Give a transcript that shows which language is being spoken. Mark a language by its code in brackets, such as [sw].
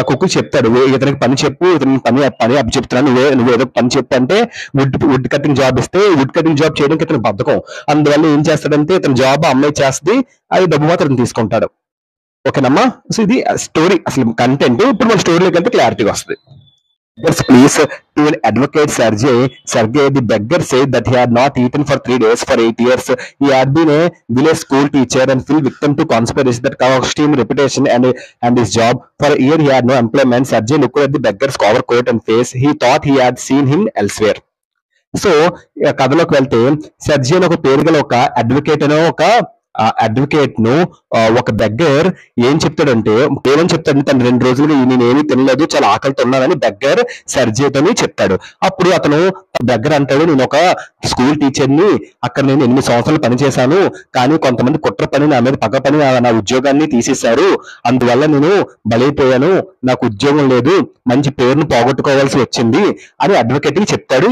[te] ఆ కుక్ చెప్తాడు, ఇతనికి పని చెప్పు, ఇతని పని అప్పు చెప్తున్నాను, నువ్వు ఏదో పని చెప్పు అంటే వుడ్ కటింగ్ జాబ్ ఇస్తే, వుడ్ కటింగ్ జాబ్ చేయడానికి ఇతను బద్ధకం. అందువల్ల ఏం చేస్తాడంటే ఇతని జాబ్ అమ్మాయి చేస్తుంది, అది డబ్బు మాత్రం తీసుకుంటాడు. ఓకేనమ్మా? సో ఇది స్టోరీ అసలు కంటెంట్. ఇప్పుడు మన స్టోరీలోకి వెళ్తే క్లారిటీగా వస్తుంది. [en] Please to an advocate Sergey the beggar said that he had not eaten for 3 days for 8 years. He had been a village school teacher and fell victim to conspiracy that cost him reputation and his job. For a year he had no employment. Sergey looked at the beggar's overcoat and face. He thought he had seen him elsewhere. [te] So కథలోకి వెళ్తే, సర్జీ అని ఒక పేరు గల ఒక advocate అనే ఒక advocate ను ఒక బెగ్గర్ ఏం చెప్తాడంటే, ఏమని చెప్తాడంటే, తను 2 రోజులుగా నేనేమీ తినలేదు, చాలా ఆకలితో ఉన్నానని బెగ్గర్ సర్జీతోని చెప్తాడు. అప్పుడు అతను బెగ్గర్ అంటాడు, నేను ఒక స్కూల్ టీచర్ని, అక్కడ నేను 8 సంవత్సరాలు పనిచేశాను, కానీ కొంతమంది కుట్ర పని నా మీద పగ పని నా ఉద్యోగాన్ని తీసేశారు, అందువల్ల నేను బలైపోయాను, నాకు ఉద్యోగం లేదు, మంచి పేరును పోగొట్టుకోవాల్సి వచ్చింది అని అడ్వకేట్ కి చెప్తాడు.